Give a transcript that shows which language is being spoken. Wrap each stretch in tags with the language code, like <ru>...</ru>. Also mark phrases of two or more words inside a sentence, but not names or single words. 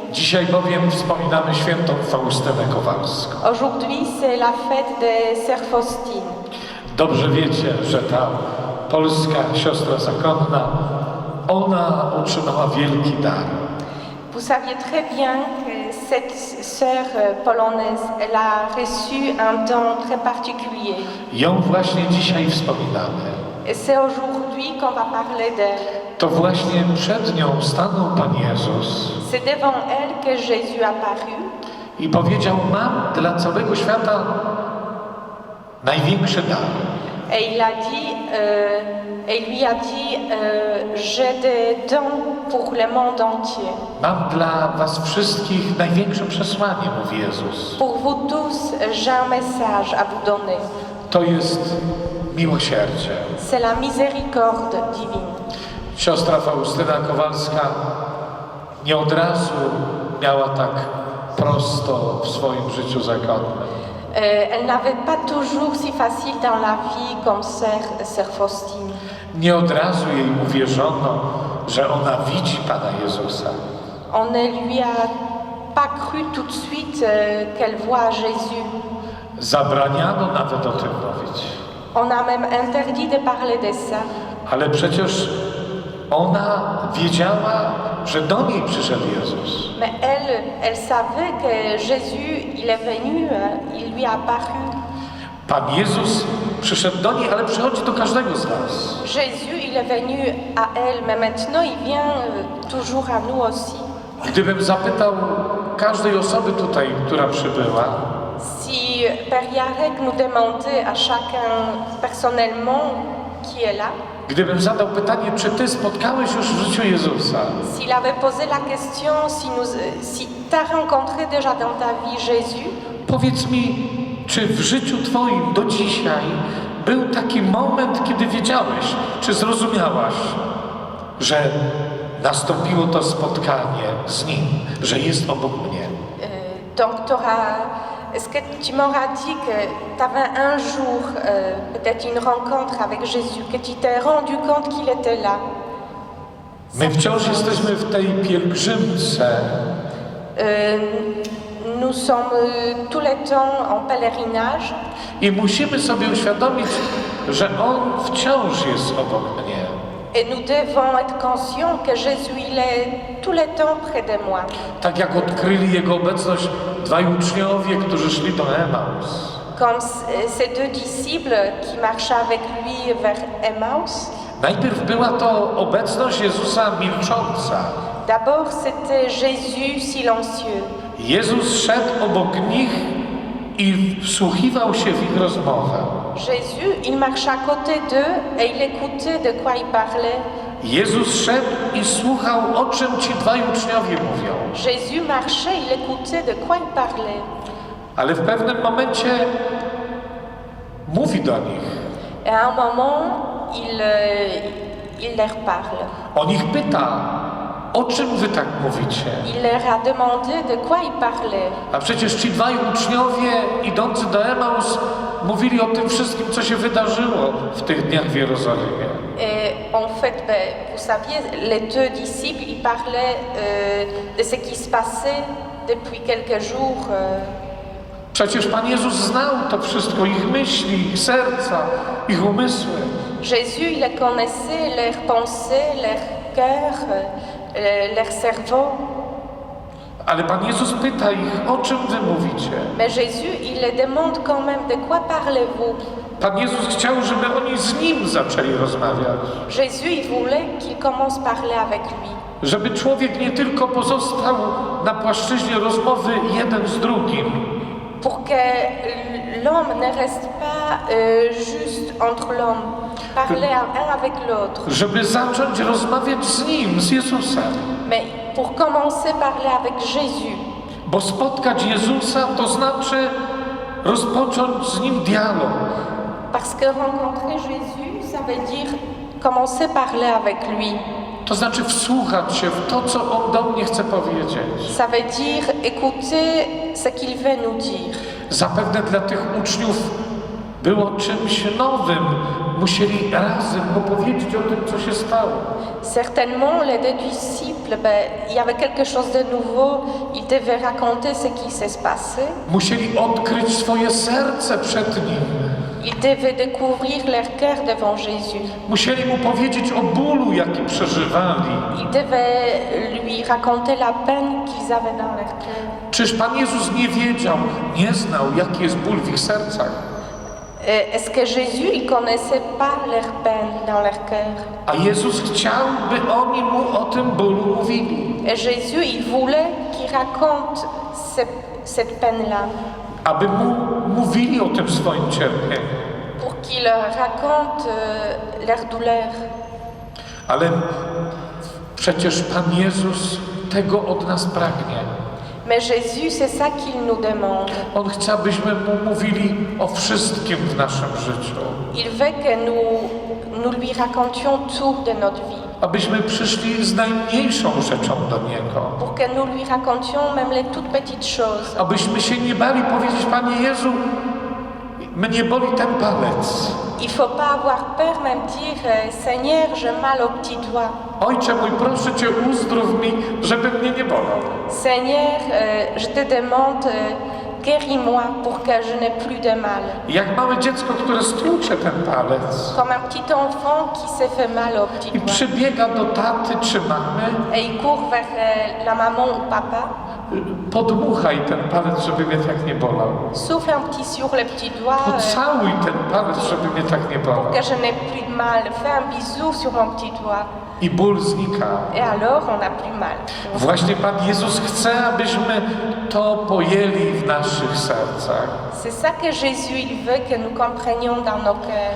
<pl>Dzisiaj bowiem wspominamy świętą Faustynę Kowalską.</pl> <fr>Aujourd'hui, c'est la fête de Sœur Faustine.</fr> <pl>Dobrze wiecie, że ta polska siostra zakonna, ona otrzymała wielki dar.</pl> <fr>Vous saviez très bien que cette sœur polonaise, elle a reçu un don très particulier.</fr> <pl>Ją właśnie dzisiaj wspominamy.</pl> <fr>Et c'est aujourd'hui qu'on va parler d'elle.</fr> <pl>To właśnie przed nią stanął Pan Jezus</pl> <fr>C'est devant elle que Jésus apparut</fr> <pl>i powiedział: mam dla całego świata największy dar.</pl> <fr>et il a dit, et lui a dit, j'ai des dons pour le monde entier.</fr> <pl>Mam dla was wszystkich największe przesłanie, mówi Jezus.</pl> <fr>Pour vous tous, j'ai un message à vous donner.</fr> <pl>To jest miłosierdzie.</pl> <fr>C'est la miséricorde divine.</fr> <pl>Siostra Faustyna Kowalska nie od razu miała tak prosto w swoim życiu zakonnym.</pl> <fr>Elle n'avait pas toujours si facile dans la vie comme Sœur Faustine.</fr> <pl>Nie od razu jej uwierzono, że ona widzi Pana Jezusa.</pl> <fr>On ne lui a pas cru tout de suite qu'elle voit Jésus.</fr> <pl>Zabraniano nawet o tym mówić.</pl> <fr>On a même interdit de parler de ça.</fr> <pl>Ale przecież ona wiedziała, że do niej przyszedł Jezus.</pl> <fr>Mais elle savait que Jésus, il est venu, il lui a apparu.</fr> <pl>Pan Jezus przyszedł do niej, ale przychodzi do każdego z nas.</pl> <fr>Jésus, il est venu à elle, mais maintenant il vient toujours à nous aussi.</fr> <pl>Gdybym zapytał każdej osoby tutaj, która przybyła,</pl> <fr>Si Père Yarek nous demandait à chacun personnellement qui est là,</fr> <pl>gdybym zadał pytanie, czy ty spotkałeś już w życiu Jezusa,</pl> <fr>s'il avait posé la question, si tu as rencontré déjà dans ta vie Jésus,</fr> <pl>powiedz mi, czy w życiu twoim do dzisiaj był taki moment, kiedy wiedziałeś, czy zrozumiałaś, że nastąpiło to spotkanie z Nim, że jest obok mnie?</pl> <fr>donc est-ce que tu m'auras dit que tu avais un jour peut-être une rencontre avec Jésus, que tu t'es rendu compte qu'il était là?</fr> <pl>My wciąż jesteśmy w tej pielgrzymce,</pl> <fr>Nous sommes tout le temps en pèlerinage</fr> <pl>i musimy sobie uświadomić, że On wciąż jest obok mnie.</pl> <fr>et nous devons être conscients que Jésus, il est tout le temps près de moi.</fr> <pl>Tak jak odkryli Jego obecność dwaj uczniowie, którzy szli do Emaus.</pl> <fr>Comme ces deux disciples qui marchaient avec lui vers Emmaüs.</fr> <pl>Najpierw była to obecność Jezusa milcząca.</pl> <fr>D'abord, c'était Jésus silencieux.</fr> <pl>Jezus szedł obok nich i wsłuchiwał się w ich rozmowę.</pl> <fr>Jésus, il marchait à côté d'eux et il écoutait de quoi ils parlaient.</fr> <pl>Jezus szedł i słuchał, o czym ci dwaj uczniowie mówią.</pl> <fr>Jésus marchait, il écoutait de quoi ils parlaient.</fr> <pl>Ale w pewnym momencie mówi do nich.</pl> <fr>Et à un moment, il leur parle.</fr> <pl>On ich pyta, o czym wy tak mówicie?</pl> <fr>Il leur a demandé de quoi ils parlaient.</fr> <pl>A przecież ci dwaj uczniowie idący do Emaus mówili o tym wszystkim, co się wydarzyło w tych dniach w Jerozolimie.</pl> <fr>Et en fait, vous saviez, les deux disciples, ils parlaient de ce qui se passait depuis quelques jours.</fr> <pl>Przecież Pan Jezus znał to wszystko, ich myśli, ich serca, ich umysły.</pl> <fr>Jésus, il les connaissait, leurs pensées, leur cœur, leur cerveau.</fr> <pl>Ale Pan Jezus pyta ich, o czym wy mówicie?</pl> <fr>Mais Jésus, il les demande quand même, de quoi parlez-vous?</fr> <pl>Pan Jezus chciał, żeby oni z Nim zaczęli rozmawiać.</pl> <fr>Jésus, il voulait qu'ils commencent à parler avec lui.</fr> <pl>Żeby człowiek nie tylko pozostał na płaszczyźnie rozmowy jeden z drugim,</pl> <fr>Pour que l'homme ne reste pas juste entre l'homme, parler un avec l'autre.</fr> <pl>żeby zacząć rozmawiać z Nim, z Jezusem.</pl> <fr>Mais pour commencer, parler avec Jésus.</fr> <pl>Bo spotkać Jezusa to znaczy rozpocząć z Nim dialog.</pl> <fr>Parce que rencontrer Jésus, ça veut dire commencer à parler avec lui.</fr> <pl>To znaczy wsłuchać się w to, co On do mnie chce powiedzieć.</pl> <fr>Ça veut dire écouter ce qu'il veut nous dire.</fr> <pl>Zapewne dla tych uczniów było czymś nowym. Musieli razem opowiedzieć o tym, co się stało.</pl> <fr>Certainement, les deux disciples, il y avait quelque chose de nouveau. Ils devaient raconter ce qui s'est passé.</fr> <pl>Musieli odkryć swoje serce przed Nim.</pl> <fr>Ils devaient découvrir leur cœur devant Jésus.</fr> <pl>Musieli Mu powiedzieć o bólu, jaki przeżywali.</pl> <fr>Ils devaient lui raconter la peine qu'ils avaient dans leur cœur.</fr> <pl>Czyż Pan Jezus nie wiedział, nie znał, jaki jest ból w ich sercach?</pl> <fr>Est-ce que Jésus, il connaissait pas leur peine dans leur cœur?</fr> <pl>A Jezus chciał, by oni Mu o tym bólu mówili.</pl> <fr>Et Jésus, il voulait qu'ils racontent cette peine-là,</fr> <pl>Aby Mu mówili o tym swoim cierpieniu.</pl> <fr>pour qu'ils racontent leur douleur.</fr> <pl>Ale przecież Pan Jezus tego od nas pragnie.</pl> <fr>Mais Jésus, c'est ça qu'il nous demande.</fr> <pl>On chce, abyśmy Mu mówili o wszystkim w naszym życiu.</pl> <fr>Il veut que nous lui racontions tout de notre vie,</fr> <pl>Abyśmy przyszli z najmniejszą rzeczą do Niego.</pl> <fr>pour que nous lui racontions même les toutes petites choses.</fr> <pl>Abyśmy się nie bali powiedzieć, Panie Jezu, mnie boli ten palec.</pl> <fr>Il ne faut pas avoir peur même dire Seigneur, j'ai mal au petit doigt.</fr> <pl>Ojcze mój, proszę Cię, uzdrów mi, żeby mnie nie bolał.</pl> <fr>Seigneur, je te demande, guéris-moi pour que je n'ai plus de mal.</fr> <pl>Jak małe dziecko, które stłucze ten palec</pl> <fr>Comme un petit enfant qui s'est fait mal au petit</fr> <pl>i</pl> <fr>doigt.</fr> <pl>przybiega do taty czy mamy,</pl> <fr>Et il court vers la maman ou papa,</fr> <pl>podmuchaj ten palec, żeby mnie tak nie bolał.</pl> <fr>souffle un petit sur le petit doigt</fr> <pl>Pocałuj ten palec, żeby mnie tak nie bolał.</pl> <fr>pour que je n'ai plus de mal. Fais un bisou sur mon petit doigt.</fr> <pl>I ból znika.</pl> <fr>Et alors, on n'a plus mal.</fr> <pl>Właśnie Pan Jezus chce, abyśmy to pojęli w naszych sercach.</pl> <fr>C'est ça que Jésus, il veut que nous comprenions dans nos cœurs.</fr>